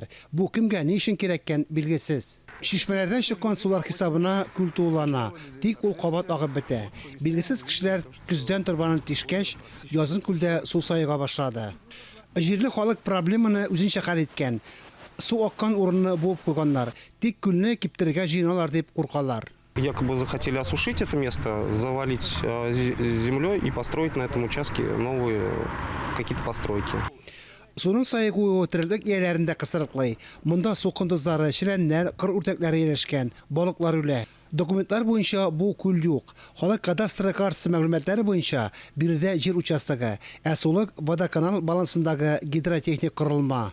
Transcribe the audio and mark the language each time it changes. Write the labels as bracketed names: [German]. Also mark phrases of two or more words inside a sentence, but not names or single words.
[Tatar] Бу кемгә ни өчен кирәккән билгесез. Шишмәләрдән чыккан сулар хисабына күл тулана. Тик ул кабат агып бетә. Билгесез кешеләр күздән торбаны тишкәч, язын күлдә су сайыга башлады. Җирле халык проблеманы үзенчә хәл иткән. Су аккан урынны буып куйганнар. Тик күлне киптерергә җыйналар дип куркалар. [Russian] Якобы захотели осушить это место, завалить землей и построить на этом участке новые какие-то постройки. [Tatar] Суның сайыгуы терелек ияләрендә кысырыклый. Монда су кондызлары, ширәннәр, кыр үртәкләре yerleşкән, балыклар үлә. Документлар буенча бу күл юк. Халык кадастры картасы мәгълүматлары буенча биредә җир участогы, ә сулык водоканал балансындагы гидротехник корылма.